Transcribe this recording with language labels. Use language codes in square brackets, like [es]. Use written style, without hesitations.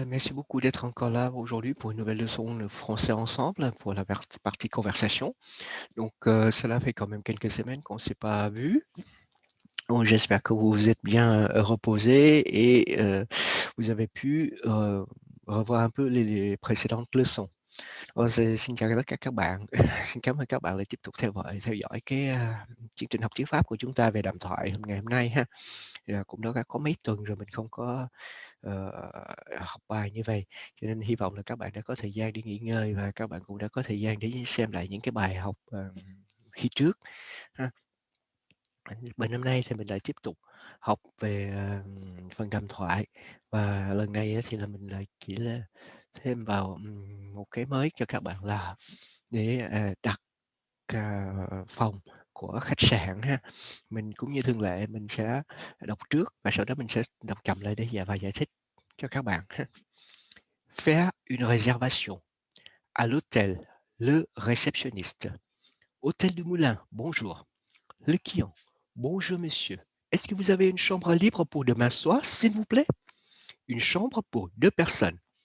[fr] Merci beaucoup d'être encore là aujourd'hui pour une nouvelle leçon de français ensemble pour la partie conversation. Donc, cela fait quand même quelques semaines qu'on ne s'est pas vu. Donc, j'espère que vous vous êtes bien reposés et vous avez pu revoir un peu les précédentes leçons. [vi] Xin chào tất cả các bạn. Xin cảm ơn các bạn đã tiếp tục theo dõi cái chương trình học tiếng Pháp của chúng ta về đàm thoại ngày hôm nay ha. Thì là cũng đã có mấy tuần rồi mình không có ờ, học bài như vậy, cho nên hy vọng là các bạn đã có thời gian để nghỉ ngơi và các bạn cũng đã có thời gian để xem lại những cái bài học khi trước ha. Bài năm nay thì mình lại tiếp tục học về phần đàm thoại, và lần này thì là mình lại chỉ là thêm vào một cái mới cho các bạn là để đặt phòng của khách sạn ha. Mình cũng như thường lệ mình sẽ đọc trước và sau đó mình sẽ đọc chậm lại để và giải thích cho các bạn ha. [fr] Faire une réservation à l'hôtel, le réceptionniste. Hôtel du Moulin, bonjour. Le client, bonjour monsieur. Est-ce que vous avez une chambre libre pour demain soir, s'il vous plaît? Une chambre pour 2 personnes.